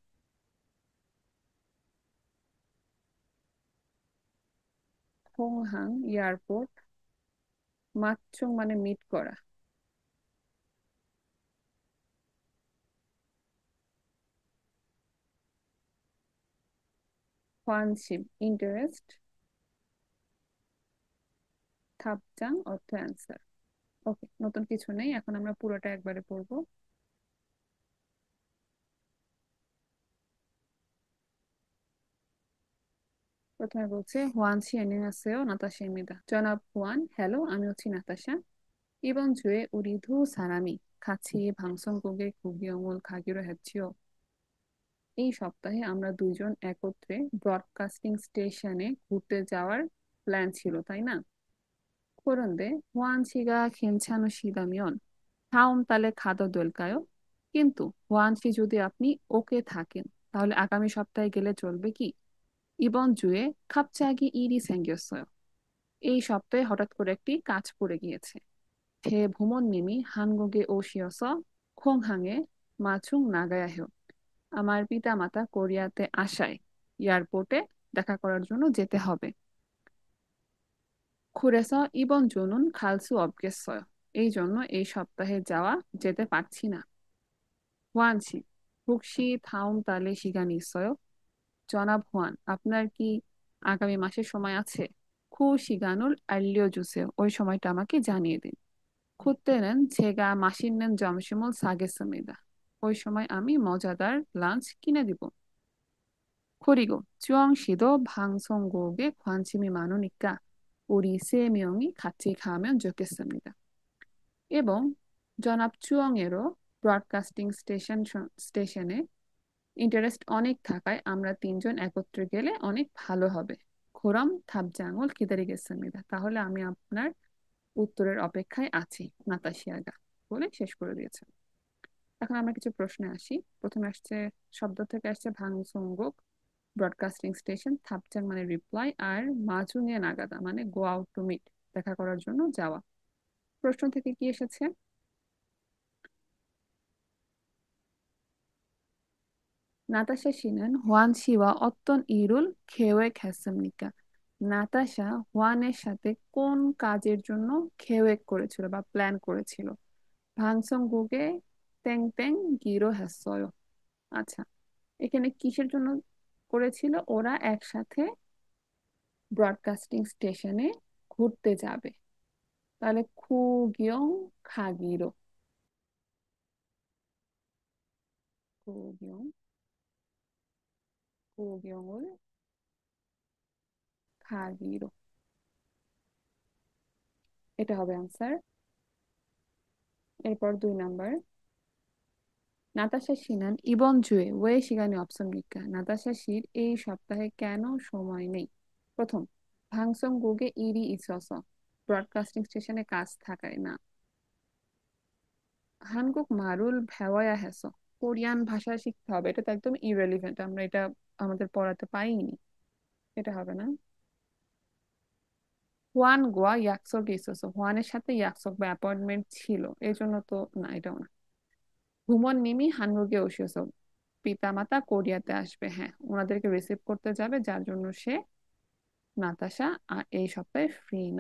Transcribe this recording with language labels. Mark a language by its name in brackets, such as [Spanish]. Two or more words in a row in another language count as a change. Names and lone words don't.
[Bangla] হোংহাং এয়ারপোর্ট, মাচ্চুং মানে মিট করা, হোয়ানসিম ইন্টারেস্ট, থাপচাং অর্থ অ্যান্সার। ওকে, নতুন কিছু নেই, এখন আমরা পুরোটা একবারে পড়বো। প্রথমে বলছে হোয়ানসি [Korean] 안녕하세요 나타샤입니다. [Bangla] জনাব হুয়ান, হ্যালো, আমি হচ্ছি নাতাশা। [Korean] 이번 주에 우리 두 사람이 같이 방송국에 구경을 가기로 했지요. [Bangla] এই সপ্তাহে আমরা দুইজন একত্রে ব্রডকাস্টিং স্টেশনে ঘুরতে যাওয়ার প্ল্যান ছিল, তাই না? [Korean] 그런데 호안 씨가 괜찮으시다면 다음 달에 가도 될까요? [Bangla] কিন্তু হোয়ান সি যদি আপনি ওকে থাকেন তাহলে আগামী সপ্তাহে গেলে চলবে কি? [Korean] 이번 주에 갑자기 일이 생겼어요. [Bangla] এই সপ্তাহে হঠাৎ করে একটি কাজ পড়ে গিয়েছে. [Korean] 제 부모님이 한국에 오시어서 공항에 마중 나가야 해요. [Bangla] আমার পিতামাতা কোরিয়াতে আসায় এয়ারপোর্টে দেখা করার জন্য যেতে হবে. [Korean] 그래서 이번 주는 갈 수 없겠어요. [Bangla] এই জন্য এই সপ্তাহে যাওয়া যেতে পারছি না. [Korean] হোয়ান 씨, 혹시 다음 달에 시간이 있어요? [Bangla] জনাব হোয়ান, আপনার কি আগামী মাসে সময় আছে? [Korean] 그 시간을 알려주세요. [Bangla] ওই সময়টা আমাকে জানিয়ে দিন. [Korean] 그때는 제가 맛있는 점심을 사겠습니다. [Bangla] ওই সময় আমি মজাদার লাঞ্চ কিনে দিব. [Korean] 그리고 주영 씨도 방송국에 관심이 많으니까 우리 세 명이 같이 가면 좋겠습니다. [Bangla] এবং জনাব চুয়াংয়েরও ব্রডকাস্টিং স্টেশনে ইন্টারেস্ট অনেক থাকায় আমরা তিনজন একত্রে গেলে অনেক ভালো হবে. [Korean] 그럼 답장을 기다리겠습니다. [Bangla] তাহলে আমি আপনার উত্তরের অপেক্ষায় আছি, নাতাশিয়াগা বলে শেষ করে দিয়েছে. এখন আমরা কিছু প্রশ্নে আসি। প্রথমে আসছে, শব্দ থেকে আসছে ভাংসংগুক [English] broadcasting station, [Bangla] থাপচাং মানে রিপ্লাই, আর [Korean] 마중에 나가다 [Bangla] মানে [English] go out to meet [Bangla] দেখা করার জন্য যাওয়া। প্রশ্ন থেকে কি এসেছে? [Korean] 나타샤 씨는 হোয়ান 씨와 어떤 일을 계획했습니까? [Bangla] নাতাশা হোয়ানের সাথে কোন কাজের জন্য 계획 করেছিল বা প্ল্যান করেছিল? [Korean] ভাংসংগুকে 땡땡 기로 했어요. [Bangla] আচ্ছা, এখানে কিসের জন্য করেছিল? ওরা একসাথে ব্রডকাস্টিং স্টেশনে ঘুরতে যাবে, তাহলে [Korean] 구경 가기로, 구경 구경을 가기로, [Bangla] এটা হবে আনসার। এরপর 2 নাম্বার, [Korean] 나타샤 씨는 이번 주에 왜 시간이 없습니까? [Bangla] 나타샤 씨র এই সপ্তাহে কেন সময় নেই? প্রথম, [Korean] 방송국에 일이 있어서 [Bangla] ব্রডকাস্টিং স্টেশনে কাজ থাকায় না. [Korean] 한국 말을 배워야 해서 [Bangla] কোরিয়ান ভাষা শিখতে হবে, এটা তো একদম ইরেলিভেন্ট, আমরা এটা আমাদের পড়াতে পাইনি, এটা হবে না. [Korean] 호안과 약속이 있어서 [Bangla] হোয়ানের সাথে 약속 বা অ্যাপয়েন্টমেন্ট ছিল, এই জন্য তো না, এটাও না. [Korean] 부모님이 한국에 오셔서, [Bangla] পিতামাতা কোরিয়াতে আসবে, হ্যাঁ, ওনাদেরকে রিসিভ করতে যাবে, যার জন্য সে নাতাশা আর এই সপ্তাহে ফ্রি না.